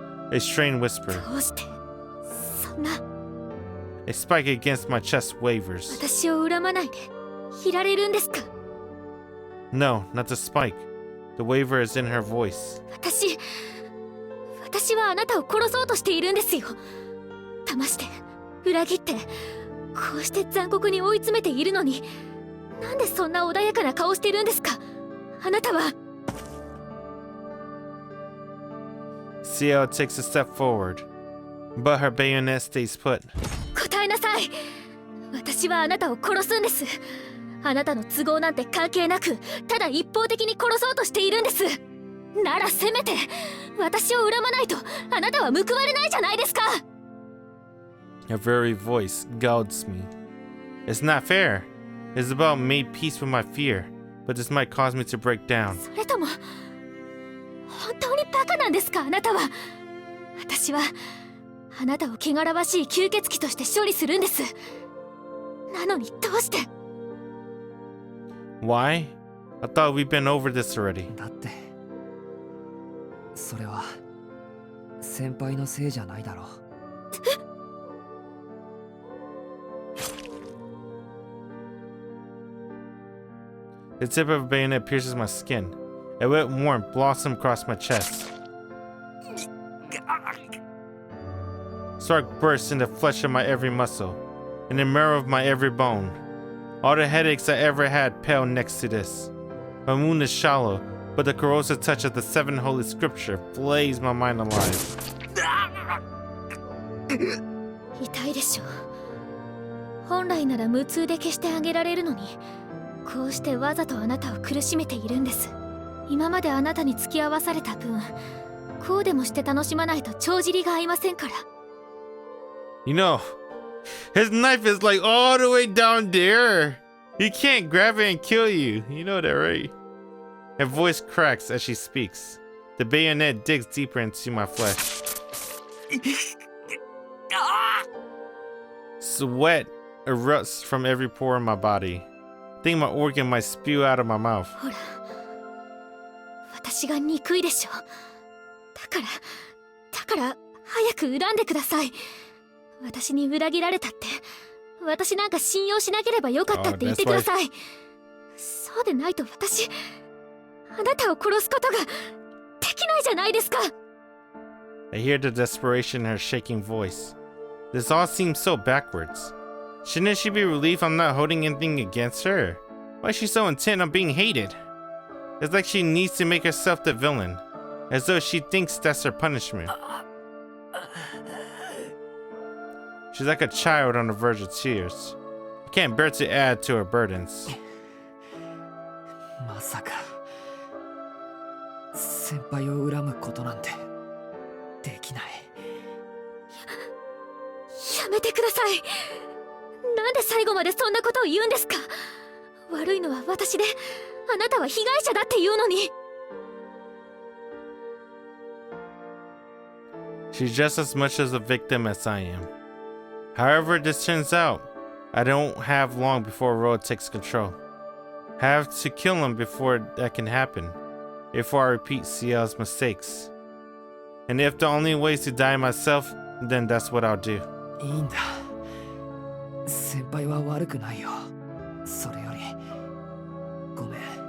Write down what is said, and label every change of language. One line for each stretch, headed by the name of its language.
English: A strained whisper. A spike against my chest wavers. No, not the spike. The waver is in her voice.
Japanese: 私はあなたを殺そうとしているんですよ。騙して、裏切って、こうして残酷に追い詰めているのに、なんでそんな穏やかな顔してるんですか？あなたは。
English: Ciel takes a step forward, but her bayonet stays put.
Japanese: 答えなさい。私はあなたを殺すんです。あなたの都合なんて関係なく、ただ一方的に殺そうとしているんです。ならせめて私を恨まないとあなたは報われないじゃないですか。
English: Her very voice gouds me. It's not fair. It's about made peace with my fear, but this might cause me to break down.
Japanese: それとも本当にバカなんですか、あなたは。私はあなたを汚らわしい吸血鬼として処理するんです。なのにどうして。
English: Why? I thought we'd been over this already.
Japanese: だってそれは先輩のせいじゃないだろう。
English: The tip of a bayonet pierces my skin. A wet warmth blossoms across my chest. Stark bursts in the flesh of my every muscle, in the marrow of my every bone. All the headaches I ever had pale next to this. My wound is shallow, but the corrosive touch of the 7 holy scripture flays my mind alive.
Japanese: 痛いでしょ。本来なら無痛で消してあげられるのに、こうしてわざとあなたを苦しめているんです。今まであなたに付き合わされた分、こうでもして楽しまないと帳尻が合いませんから。
English: You know, his knife is like all the way down there. He can't grab it and kill you. You know that, right? Her voice cracks as she speaks. The bayonet digs deeper into my flesh. Sweat erupts from every pore in my body. I think my organ might spew out of my mouth.
Japanese: ほら、私が憎いでしょ。だから早く恨んでください。私に裏切られたって、私なんか信用しなければよかったって言ってください。そうでないと私、あなたを殺すことができないじゃないですか。
English: I hear the desperation in her shaking voice. This all seems so backwards. Shouldn't she be relieved I'm not holding anything against her? Why is she so intent on being hated? It's like she needs to make herself the villain, as though she thinks that's her punishment. She's like a child on the verge of tears. I can't bear to add to her burdens.
Japanese: まさか先輩を恨むことなんてできない。やめてください。なんで最後までそんなことを言うんですか。悪いのは私で、あなたは被害者だって言うのに。
English: She's just as much as a victim as I am. However this turns out, I don't have long before Road takes control. I have to kill him before that can happen, before I repeat Ciel's mistakes. And if the only way is to die myself, then that's what I'll do.
Japanese: いいんだ。先輩は悪くないよ。それよりごめん。